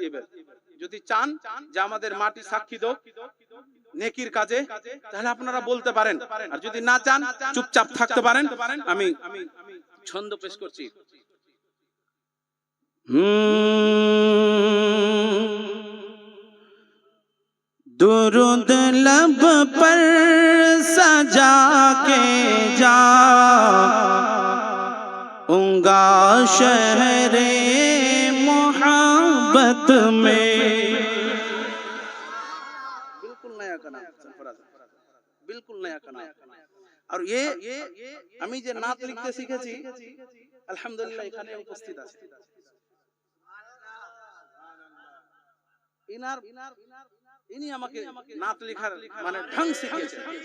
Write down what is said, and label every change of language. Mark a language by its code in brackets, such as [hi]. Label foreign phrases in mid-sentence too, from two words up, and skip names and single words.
[bn] এবার যদি চান যে আমাদের মাটি সাক্ষী দাও নেকির কাজে, তাহলে আপনারা বলতে পারেন, আর যদি না চান চুপচাপ থাকতে পারেন। আমি ছন্দ পেশ করছি। [hi] दुरूद लब पर सजा के जाऊंगा शहरे मोहब्बत में। बिल्कुल नया गाना, बिल्कुल नया गाना। और ये [bn] আমি যে নাত লিখতে শিখেছি আলহামদুলিল্লাহ এখানে উপস্থিত আছে। ইনি আমাকে নাত লেখার মানে ঢং শিখিয়েছেন।